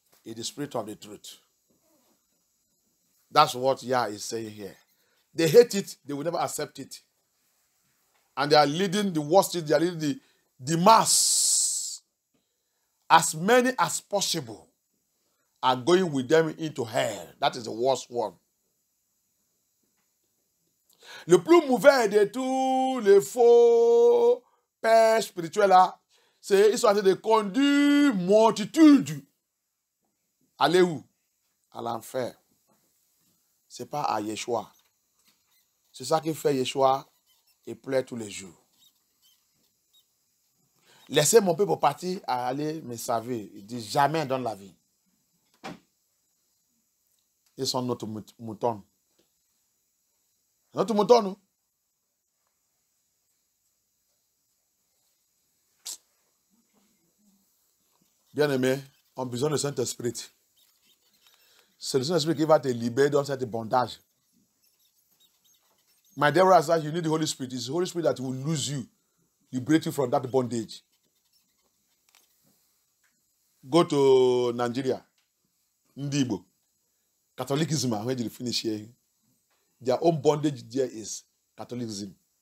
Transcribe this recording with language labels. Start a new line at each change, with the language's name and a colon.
English: In the spirit of the truth. That's what Yah is saying here. They hate it, they will never accept it. And they are leading the worst, they are leading the mass. As many as possible are going with them into hell. That is the worst one.
French: Le plus mauvais de tous les faux pères spirituels là, c'est qu'ils sont en train de conduire multitude. Allez où? À l'enfer. Ce n'est pas à Yeshua. C'est ça qui fait Yeshua et pleure tous les jours. Laissez mon peuple partir à aller me servir. Il dit jamais dans la vie. Ils sont notre mouton. Notre mouton, nous. Bien-aimé, on a besoin de Saint-Esprit. C'est le Saint-Esprit qui va te libérer dans cette bondage.
English: My dear brother, you need the Holy Spirit. It's the Holy Spirit that will lose you, liberate you from that bondage. Go to Nigeria. Ndibo. Catholicism, when you finish here, their own bondage there is Catholicism.